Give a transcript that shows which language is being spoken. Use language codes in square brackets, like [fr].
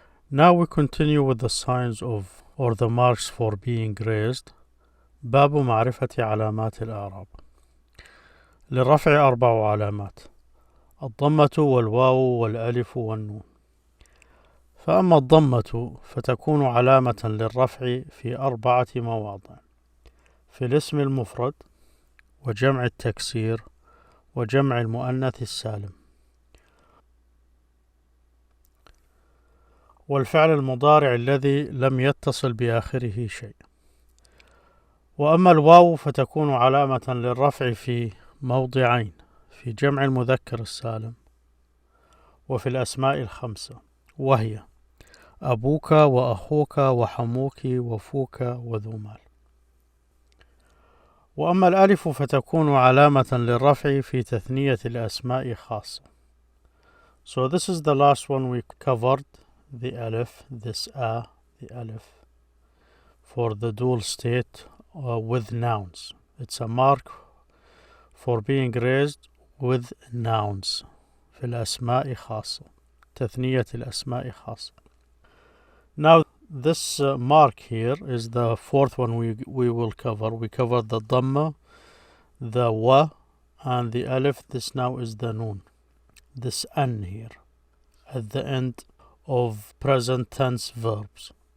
[en] Now we continue with the signs of or the marks for being raised. [ar] باب معرفة علامات الأعراب. للرفع 4 علامات: الضمة والواو والألف والنون. فأما الضمة فتكون علامة للرفع في 4 مواضع: في الاسم المفرد، وجمع التكسير، وجمع المؤنث السالم، والفعل المضارع الذي لم يتصل بآخره شيء. وأما الواو فتكون علامة للرفع في موضعين: في جمع المذكر السالم، وفي الأسماء الخمسة، وهي أبوك وأخوك وحموك وفوك وذو مال. وأما الألف فتكون علامة للرفع في تثنية الأسماء خاصة. [en] So this is the last one we covered, the alif, this the alif, for the dual state with nouns. It's a mark for being raised with nouns. [ar] في الأسماء خاصة، تثنية الأسماء خاصة. [en] Now this mark here is the fourth one we will cover. We covered the dhamma, the wa, and the alif. This now is the noon. This an here at the end of present tense verbs.